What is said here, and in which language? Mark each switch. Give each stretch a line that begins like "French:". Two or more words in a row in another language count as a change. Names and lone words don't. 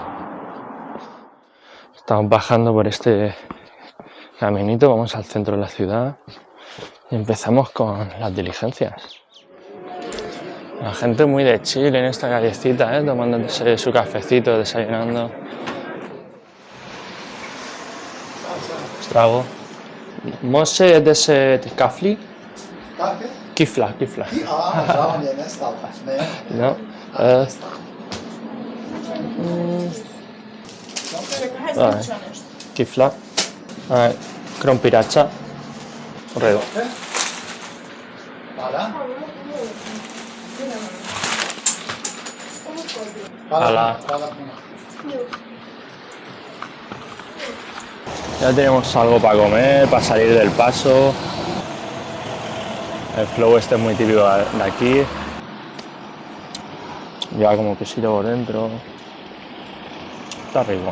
Spanish: Estamos bajando por este caminito, vamos al centro de la ciudad y empezamos con las diligencias. La gente muy de chill en esta callecita, tomándose su cafecito, desayunando. Trago.
Serbian: Może deset kafli? Kifla. Žao mi je nestalo. No. Kifla. Krompirača. U redu. Hvala.
Spanish: Ya tenemos algo para comer, para salir del paso. El flow este es muy típico de aquí. Lleva como quesito por dentro. Está rico.